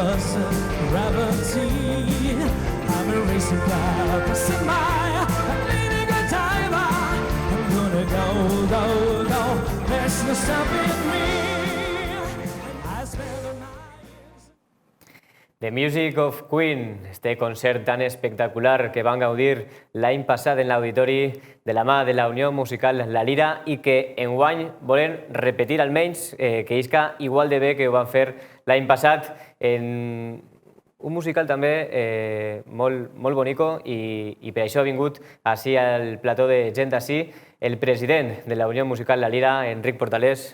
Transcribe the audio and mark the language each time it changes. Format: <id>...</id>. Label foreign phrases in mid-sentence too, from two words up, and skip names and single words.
<en>force of gravity. I'm a racing car passing by, I'm leading a timer. I'm gonna go, go, go, there's no stopping me. I spend the night.</en> <ca>The Music of Queen, este concert tan espectacular que van gaudir l'any passat en l'auditori de la mà de la Unió Musical La Lira i que enguany volen repetir almenys que isca igual de bé que ho van fer l'any passat en un musical també molt bonico i per això ha vingut així al plató de gent d'ací el president de la Unió Musical La Lira, Enric Portalés.</ca>